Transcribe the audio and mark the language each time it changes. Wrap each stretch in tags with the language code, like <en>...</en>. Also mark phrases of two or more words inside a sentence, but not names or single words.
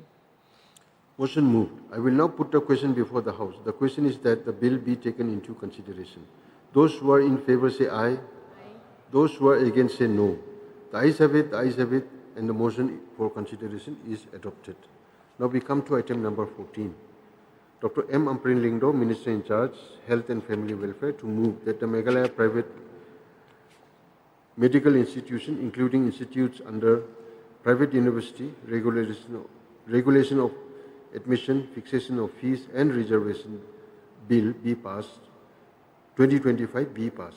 <en>Motion moved. I will now put the question before the House. The question is that the bill be taken into consideration. Those who are in favor say aye. Aye. Those who are against say no. The ayes have it, and the motion for consideration is adopted. Now we come to item number 14. Dr. M. Amparin Lingdo, Minister in charge, Health and Family Welfare, to move that the Meghalaya Private Medical Institution, including institutes under private university, regulation of admission, fixation of fees and reservation bill be passed, 2025 be passed.</en>